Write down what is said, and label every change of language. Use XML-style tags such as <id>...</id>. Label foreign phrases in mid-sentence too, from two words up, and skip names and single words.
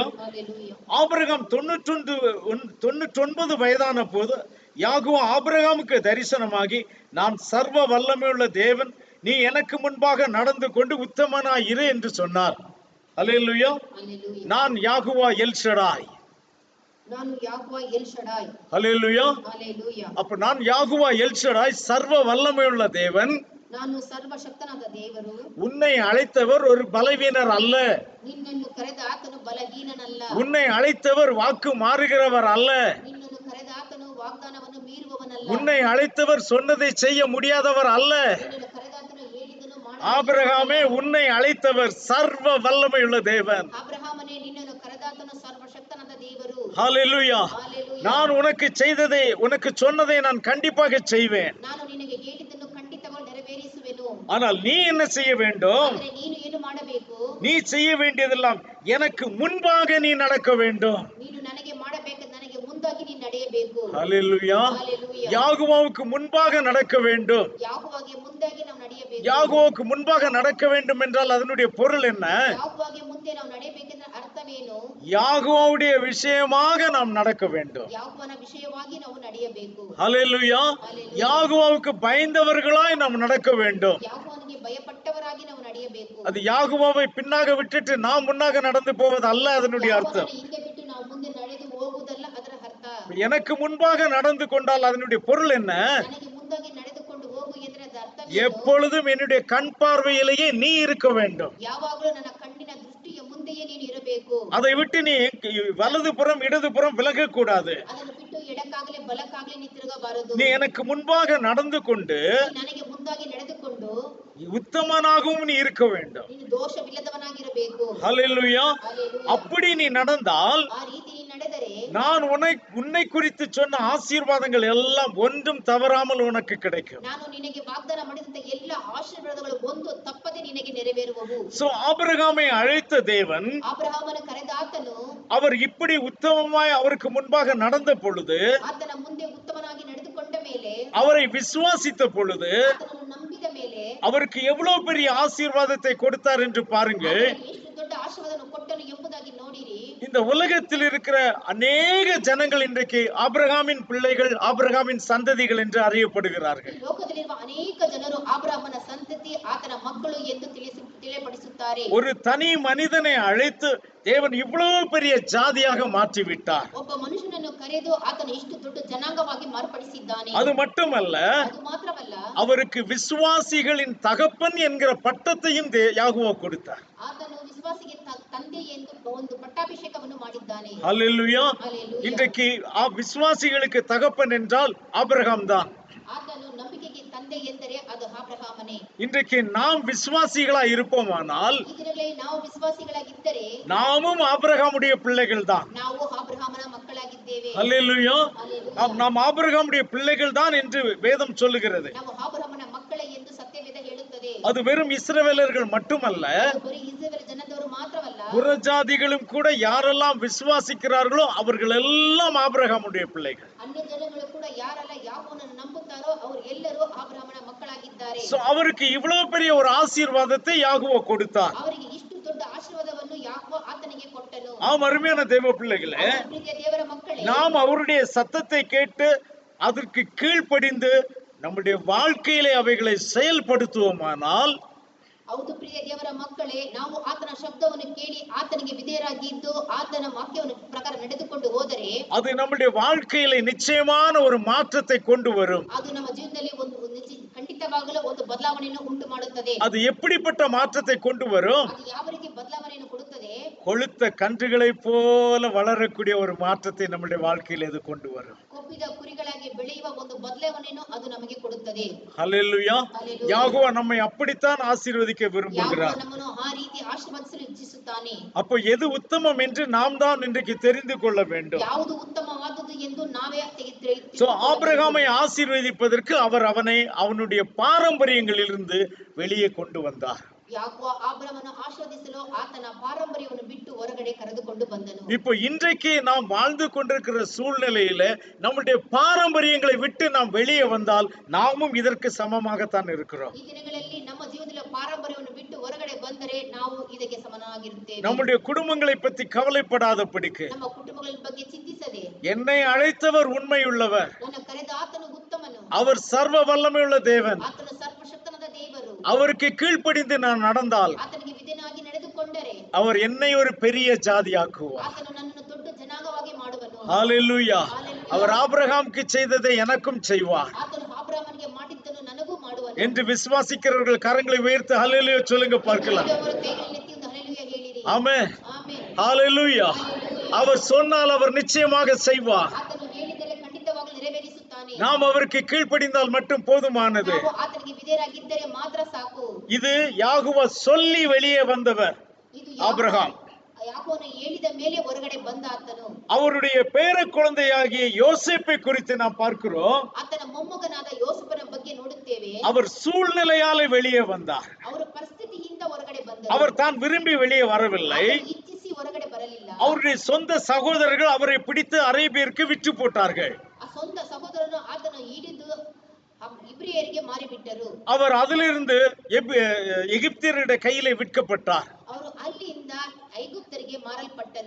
<ta>ஹல்லேலூயா. ஆபிரகாம் 99 வயதான போது யாகோவா ஆபிரகாமுக்கு தரிசனமாகி, நான் சர்வ வல்லமையுள்ள தேவன், நீ எனக்கு முன்பாக நடந்து கொண்டு உத்தமனாய் இரு என்று சொன்னார். ஹல்லேலூயா. ஹல்லேலூயா. நான் யாகோவா எல் ஷடாய்.</ta> <kn>ನಾನು ಯಾಕೋವಾ ಎಲ್ ಶಡಾಯ್.</kn> <ta>ஹல்லேலூயா. ஹல்லேலூயா. அப்ப நான் யாகோவா எல் ஷடாய், சர்வ வல்லமையுள்ள தேவன்,</ta> <kn>ನಾನು ಸರ್ವಶಕ್ತನಾದ ದೇವರು,</kn> <ta>உன்னை அழைத்தவர் ஒரு பலவீனர் அல்ல,</ta> <kn>ನಿನ್ನನ್ನು ಕರೆದ ಆತನು ಬಲಹೀನನಲ್ಲ,</kn> <ta>உன்னை அழைத்தவர் வாக்கு மாறுகிறவர் அல்ல,</ta> <kn>ನಿನ್ನನ್ನು ಕರೆದ ಆತನು ವಾಗ್ದಾನವನ್ನು ಮೀರುವವನಲ್ಲ,</kn> <ta>உன்னை அழைத்தவர் சொன்னதை செய்ய முடியாதவர் அல்ல.</ta> <kn>ನಿನ್ನನ್ನು ಕರೆದ ಆತನು ಹೇಳಿದನು</kn> <ta>ஆபிரகாமே, உன்னை அழைத்தவர் சர்வ வல்லமையுள்ள தேவன்.</ta> <kn>ಅಬ್ರಹಾಮನೇ, ನಿನ್ನನ್ನು ಕರೆದಾತನು ಸರ್ವಶಕ್ತನಾದ ದೇವರು.</kn> <ta>ஹல்லேலூயா.</ta> <kn>ஹல்லேலೂಯಾ.</kn> <ta>நான் உனக்கு செய்ததை, உனக்கு சொன்னதை நான் கண்டிப்பாக செய்வேன்.</ta> <kn>ನಾನು ನಿನಗೆ ಹೇಳಿದ್ದನ್ನು ಖಂಡಿತವಾಗಿ ನೆರವೇರಿಸುವೆನು.</kn> <ta>ஆனால் நீ என்ன செய்ய வேண்டும்?</ta> <kn>ಆದರೆ ನೀನು ಏನು ಮಾಡಬೇಕು?</kn> <ta>நீ செய்ய வேண்டியதெல்லாம் எனக்கு முன்பாக நீ நடக்க வேண்டும்.</ta> <kn>ನೀನು ನನಗೆ ಮಾಡಬೇಕು, ನನಗೆ ಮುಂದಾಗಿ ನೀನು ನಡೆಯಬೇಕು.</kn> <ta>ஹல்லேலூயா. ஹல்லேலூயா. யாகோவாவுக்கு முன்பாக நடக்க வேண்டும்.</ta> <kn>ಯಾಕೋವಾಗೆ ಮುಂದಾಗಿ ನಾವು ನಡೆಯಬೇಕು.</kn> <ta>யாகோவுக்கு முன்பாக நடக்க வேண்டும் என்றால் அதனுடைய பொருள் என்ன?</ta> <kn>ಯಾಕೋವಾಗೆ ಮುಂದೆ ನಾವು ನಡೆಯಬೇಕೆಂದ್ರೆ ಅರ್ಥವೇನು?</kn> <ta>யாகோவுடைய விஷயமாக நாம் நடக்க வேண்டும்.</ta> <kn>ಯಾಕೋವನ ವಿಷಯವಾಗಿ ನಾವು ನಡೆಯಬೇಕು.</kn> <ta>ஹல்லேலூயா. யாகோவாவுக்கு பயந்தவர்களாய் நாம் நடக்க வேண்டும்.</ta> <kn>ಯಾಕೋವನಿಗೆ ಭಯಪಟ್ಟವರಾಗಿ ನಾವು ನಡೆಯಬೇಕು.</kn> <ta>அது யாகோவாவை பின்னாக விட்டுட்டு நாம் முன்னாக நடந்து போவது அல்ல அதனுடைய அர்த்தம்.</ta> <kn>ಯಾಕೋವನ ಹಿಂದೆ ಬಿಟ್ಟು ನಾವು ಮುಂದೆ ನಡೆದು ಹೋಗುವುದಲ್ಲ ಅದರ ಅರ್ಥ.</kn> <ta>எனக்கு முன்பாக நடந்து கொண்டால் அதனுடைய பொருள் என்ன?</ta> <kn>ನನಗೆ ಮುಂದಾಗಿ ನಡೆದುಕೊಂಡು ಹೋಗು ಎಂದರೆ ಅದರ ಅರ್ಥ</kn> <ta>எப்பொழுதும் என்னுடைய கண் பார்வையிலேயே நீ இருக்க வேண்டும்.</ta> <kn>ಯಾವಾಗಲೂ ನನ್ನ ಕಣ್ಣಿನ ದೃಷ್ಟಿಯ ಮುಂದೆಯೇ ನೀನು ಇರಬೇಕು.</kn> <ta>அதை விட்டு நீ வலது புறம் இடது புறம் விலக கூடாது.</ta> <kn>ಅದನ್ನು ಬಿಟ್ಟು ಎಡಕ್ಕಾಗಲಿ ಬಲಕ್ಕಾಗಲಿ ನೀ ತಿರುಗಬಾರದು.</kn> <ta>நீ எனக்கு முன்பாக நடந்து கொண்டு</ta> <kn>ನನಗೆ ಮುಂದಾಗಿ ನಡೆದುಕೊಂಡು</kn> <ta>உத்தமனாகவும் நீ இருக்க வேண்டும்.</ta> <kn>ನೀನು ದೋಷವಿಲ್ಲದವನಾಗಿರಬೇಕು.</kn> <ta>ஹல்லேலூயா. ஹல்லேலூயா. அப்படி நீ நடந்தால்</ta> <kn>ಆ ರೀತಿ ನೀನು ನಡೆದರೆ</kn> <ta>நான் உன்னை குறித்து சொன்ன ஆசீர்வாதங்கள் எல்லாம் ஒன்றும் தவறாமல் உனக்கு கிடைக்கும்.</ta> <kn>ನಾನು ನಿನಗೆ ವಾಗ್ದಾನ ಮಾಡಿದಂತ ಎಲ್ಲ ಆಶೀರ್ವಾದಗಳು ಒಂದು ತಪ್ಪದೆ ನಿನಗೆ ನೆರವೇರುವವು.</kn> <ta>சோ ஆபிரகாமை அழைத்த தேவன்,</ta> <kn>ಅಬ್ರಹಾಮನ ಕರೆದ ಆತನು</kn> <ta>அவர் இப்படி உத்தமமாய் அவருக்கு முன்பாக நடந்த பொழுது,</ta> <kn>ಆತನ ಮುಂದೆ ಉತ್ತಮನಾಗಿ ನಡೆದುಕೊಂಡ ಮೇಲೆ,</kn> <ta>அவரை விசுவாசித்த பொழுது</ta> <kn>ಆತನನ್ನು ನಂಬಿದ ಮೇಲೆ</kn> <ta>அவருக்கு எவ்வளவு பெரிய ஆசீர்வாதத்தை கொடுத்தார் என்று பாருங்கள்.</ta> <kn>ಆತನಿಗೆ ಎಷ್ಟು ದೊಡ್ಡ ಆಶೀರ್ವಾದವನ್ನು ಕೊಟ್ಟನು ಎಂಬುದಾಗಿ ನೋಡಿರಿ.</kn> <ta>இந்த உலகத்தில் இருக்கிற அநேக ஜனங்கள் இன்றைக்கு ஆபிரகாமின் பிள்ளைகள், ஆபிரகாமின் சந்ததிகள் என்று அறியப்படுகிறார்கள்.</ta> <kn>ಈ ಲೋಕದಲ್ಲಿರುವ ಅನೇಕ ಜನರು ಅಬ್ರಹಾಮನ ಸಂತತಿ, ಆತನ ಮಕ್ಕಳು ಎಂದು ತಿಳಿಯಪಡಿಸುತ್ತಾರೆ.</kn> <ta>ஒரு தனி மனிதனை அழைத்து தேவன் இவ்வளவு பெரிய ஜாதியாக மாற்றி விட்டார்.</ta> <kn>ಒಬ್ಬ ಮನುಷ್ಯನನ್ನು ಕರೆದು ಆತನು ಇಷ್ಟು ದೊಡ್ಡ ಜನಾಂಗವಾಗಿ ಮಾರ್ಪಡಿಸಿದ್ದಾನೆ.</kn> <ta>அது மட்டுமல்ல,</ta> <kn>ಅದು ಮಾತ್ರವಲ್ಲ,</kn> <ta>அவருக்கு விசுவாசிகளின் தகப்பன் என்கிற பட்டத்தையும் யாகோவா கொடுத்தார்.</ta> <kn>ಆತನು ವಿಶ್ವಾಸಿಗೆ ತಂದೆ ಎಂದು ಒಂದು ಪಟ್ಟಾಭಿಷೇಕವನ್ನು ಮಾಡಿದ್ದಾನೆ.</kn> <ta>ஹல்லேலூயா. ஹல்லேலூயா. இன்றைக்கு விசுவாசிகளுக்கு தகப்பன் என்றால் ஆபிரகாம் தான்.</ta> <kn>ಆತನು ನಂಬಿಕೆಗೆ ತಂದೆ ಎಂದರೆ ಅದು ಅಬ್ರಹಾಮನೇ.</kn> <ta>இன்றைக்கு நாம் விசுவாசிகளா இருப்போமானால்</ta> <kn>ಈ ದಿನಗಳಲ್ಲಿ ನಾವು ವಿಶ್ವಾಸಿಗಳಾಗಿದ್ದರೆ</kn> <ta>நாமும் ஆபிரகாமுடைய பிள்ளைகள் தான்.</ta> <kn>ನಾವು ಅಬ್ರಹಾಮನ ಮಕ್ಕಳಾಗಿದ್ದೇವೆ.</kn> <ta>ஹல்லேலூயா. ஹல்லேலூயா. நாம் ஆபிரகாமுடைய பிள்ளைகள் தான் என்று வேதம் சொல்லுகிறது.</ta> <kn>ನಾವು ಅಬ್ರಹಾಮನ ಮಕ್ಕಳೇ ಎಂದು ಸತ್ಯವೇದ ಹೇಳುತ್ತದೆ.</kn> <ta>அது வெறும் இஸ்ரவேலர்கள் மட்டுமல்ல,</ta> <kn>ಅದು ಬರೀ ಇಸ್ರಾಯೇಲ್ ಜನದವರು ಮಾತ್ರವಲ್ಲ,</kn> <ta>புறஜாதிகளும் கூட யாரெல்லாம் விசுவாசிக்கிறார்களோ அவர்கள் எல்லாம் ஆபிரகாமுடைய பிள்ளைகள்.</ta> <kn>ಅನ್ಯ ಜನಗಳು ಕೂಡ ಯಾರೆಲ್ಲ ಯಾಕೋಬನನ್ನು ನಂಬುತ್ತಾರೋ ಅವರು ಎಲ್ಲರೂ ಅಬ್ರಹಾಮನ ಮಕ್ಕಳಾಗಿದ್ದಾರೆ.</kn> <ta>அவருக்கு இவ்வளவு பெரிய ஒரு ஆசீர்வாதத்தை யாகோவா கொடுத்தார்.</ta> <kn>ಅವರಿಗೆ ಇಷ್ಟು ದೊಡ್ಡ ಆಶೀರ್ವಾದವನ್ನು ಯಾಕೋಬ ಆತನಿಗೆ ಕೊಟ್ಟನು.</kn> <ta>அருமையான தேவ பிள்ளைகளே,</ta> <kn>ಪ್ರೀತಿಯ ದೇವರ ಮಕ್ಕಳೇ,</kn> <ta>நாம் அவருடைய சத்தத்தை கேட்டு அதற்கு கீழ்ப்படிந்து நம்முடைய வாழ்க்கையிலே அவைகளை செயல்படுத்துவோமானால்,</ta> <kn>ಹೌದು ಪ್ರಿಯ ದೇವರ ಮಕ್ಕಳೇ, ನಾವು ಆತನ ಶಬ್ದವನ್ನು ಕೇಳಿ ಆತನಿಗೆ ವಿಧೇಯ ಆತನ ವಾಕ್ಯವನ್ನು ಪ್ರಕಾರ ನಡೆದುಕೊಂಡು ಹೋದರೆ</kn> <ta>அது நம்முடைய வாழ்க்கையில நிச்சயமான ஒரு மாற்றத்தை கொண்டு வரும்.</ta> <kn>ಅದು ನಮ್ಮ ಜೀವನದಲ್ಲಿ ಖಂಡಿತವಾಗಲೂ ಒಂದು ಬದಲಾವಣೆಯನ್ನು ಉಂಟು ಮಾಡುತ್ತದೆ.</kn> <ta>அது எப்படிப்பட்ட மாற்றத்தை கொண்டு வரும்?</ta> <kn>ಅದು ಯಾವ ರೀತಿ ಬದಲಾವಣೆಯನ್ನು ಕೊಡುತ್ತದೆ?</kn> <ta>கொழுத்த கன்றுகளை போல வளரக்கூடிய ஒரு மாற்றத்தை நம்முடைய வாழ்க்கையில் இது கொண்டு வரும்.</ta> <kn>ಕೊಬ್ಬಿದ ಕುರಿಗಳಾಗಿ ಬೆಳೆಯುವ ಒಂದು ಬದಲಾವಣೆಯನ್ನು ಅದು ನಮಗೆ ಕೊಡುತ್ತದೆ.</kn> <ta>ஹல்லேலூயா. யாகோவா நம்மை அப்படித்தான் ஆசீர்வதிக்க விரும்புகிறார்.</ta> <kn>ಯಾಕೋವ ನಮ್ಮನ್ನು ಆ ರೀತಿ ಆಶೀರ್ವದಿಸಲು ಇಚ್ಛಿಸುತ್ತಾನೆ.</kn> <ta>அப்போ எது உத்தமம் என்று நாம் தான் இன்றைக்கு தெரிந்து கொள்ள வேண்டும்.</ta> <kn>ಯಾವುದು ಉತ್ತಮವಾದುದು ಎಂದು ನಾವೇ</kn> <ta>சோ ஆபிரகாமை ஆசீர்வதிப்பதற்கு அவர் அவனை அவனுடைய பாரம்பரியங்களிலிருந்து வெளியே கொண்டு வந்தார்.</ta> <kn>ಯಾಕೋವ ಆಬ್ರಹಾಮನನ್ನು ಆಶೀರ್ವದಿಸಲು ಆತನ ಪಾರಂಪರ್ಯವನ್ನು ಬಿಟ್ಟು ಹೊರಗಡೆ ಕರೆದುಕೊಂಡು ಬಂದನು.</kn> <ta>இப்போ இன்றைக்கு நாம் வாழ்ந்து கொண்டிருக்கிற சூழ்நிலையில நம்முடைய பாரம்பரியங்களை விட்டு நாம் வெளியே வந்தால் நாமும் இதற்கு சமமாகத்தான் இருக்கிறோம்.</ta> <kn>ಈ ದಿನಗಳಲ್ಲಿ ನಮ್ಮ ಜೀವನದಲ್ಲಿ ಪಾರಂಪರ್ಯವನ್ನು ಬಿಟ್ಟು ಹೊರಗಡೆ ಬಂದರೆ ನಾವು ಇದಕ್ಕೆ ಸಮನಾಗಿರುತ್ತೇವೆ.</kn> <ta>நம்முடைய குடும்பங்களை பற்றி கவலைப்படாதபடிக்கு</ta> <kn>ನಮ್ಮ ಕುಟುಂಬಗಳ ಬಗ್ಗೆ ಚಿಂತಿಸದೆ</kn> <ta>என்னை அழைத்தவர் உண்மையுள்ளவர்,</ta> <kn>ನನ್ನ ಕರೆದ ಆತನು ಉತ್ತಮನು,</kn> <ta>அவர் சர்வ வல்லமையுள்ள தேவன்,</ta> <kn>ಆತನು ಸರ್ವಶಕ್ತನಾದ ದೇವರು,</kn> <ta>அவருக்கு கீழ்ப்படிந்து நான் நடந்தால்</ta> <kn>ಆತನಿಗೆ ವಿಧೇಯನಾಗಿ ನಡೆದುಕೊಂಡರೆ</kn> <ta>அவர் என்னை ஒரு பெரிய ஜாதியாக்குவார்.</ta> <kn>ಆತನು ನನ್ನನ್ನು ದೊಡ್ಡ ಜನಾಂಗವಾಗಿ ಮಾಡುವನು.</kn> <ta>ஹல்லேலூயா. அவர் ஆபிரகாமுக்கு செய்ததை எனக்கும் செய்வார்</ta> <kn>ಆತನು ಆಬ್ರಹಾಮನಿಗೆ ಮಾಡಿದ್ದನ್ನು ನನಗೂ ಮಾಡುವನು</kn> <ta>என்று விசுவாசிக்கிறவர்கள் கரங்களை உயர்த்தி ஹல்லேலூயா சொல்லுங்க பார்க்கலாம்.</ta> <kn>ಅವರ ಕೈಗಳನ್ನು ಎತ್ತಿ ಒಂದು ಹಲ್ಲೆಲೂಯಾ ಹೇಳಿರಿ.</kn> <ta>ஆமென்.</ta> <kn>ಆಮೆನ್.</kn> <ta>ஹல்லேலூயா. அவர் சொன்னால் அவர் நிச்சயமாக செய்வார்.</ta> <kn>ಆತನು ಹೇಳಿದರೆ ಖಂಡಿತವಾಗಲೂ ನೆರವೇರಿಸುತ್ತಾನೆ.</kn> <ta>நாம் அவருக்கு கீழ்ப்படிந்தால் மட்டும் போதுமானது.</ta> <kn>ನಾವು ಆತನಿಗೆ ವಿಧೇಯರಾಗಿದ್ದರೆ ಮಾತ್ರ ಸಾಕು.</kn> <ta>இது யாகோவா சொல்லி வெளியே வந்தவர்</ta> <kn>ಇದು</kn> <ta>ஆபிரகாம்.</ta> <kn>ಯಾಕೋವನು ಹೇಳಿದ ಮೇಲೆ ಹೊರಗಡೆ ಬಂದ ಆತನು.</kn> <ta>அவருடைய பேர குழந்தையாகிய யோசேப்பை குறித்து நாம் பார்க்கிறோம்.</ta> <kn>ಆತನ ಮೊಮ್ಮಗನಾದ ಯೋಸೇಫನ ಬಗ್ಗೆ ನೋಡುತ್ತೇವೆ.</kn> <ta>அவர் சூழ்நிலையாலே வெளியே வந்தார்.</ta> <kn>ಅವರ ಪರಿಸ್ಥಿತಿಯಿಂದ ಹೊರಗಡೆ ಬಂದರು.</kn> <ta>அவர் தான் விரும்பி வெளியே வரவில்லை.</ta> <kn>ಇಚ್ಛಿಸಿ ಹೊರಗಡೆ ಬರಲಿಲ್ಲ.</kn> <ta>அவருடைய சொந்த சகோதரர்கள் அவரை பிடித்து அரேபியருக்கு விற்று போட்டார்கள்.</ta> <kn>ಆ ಸ್ವಂತ ಸಹೋದರನು ಆತನು ಹಿಡಿದು ಇಬ್ರಿಯರಿಗೆ ಮಾರಿಬಿಟ್ಟರು.</kn> <ta>அவர் அதிலிருந்து எகிப்தியருடைய கையிலே விற்கப்பட்டார்.</ta> <kn>ಅವರು ಅಲ್ಲಿಂದ ಐಗುಪ್ತರಿಗೆ ಮಾರಲ್ಪಟ್ಟನು.</kn>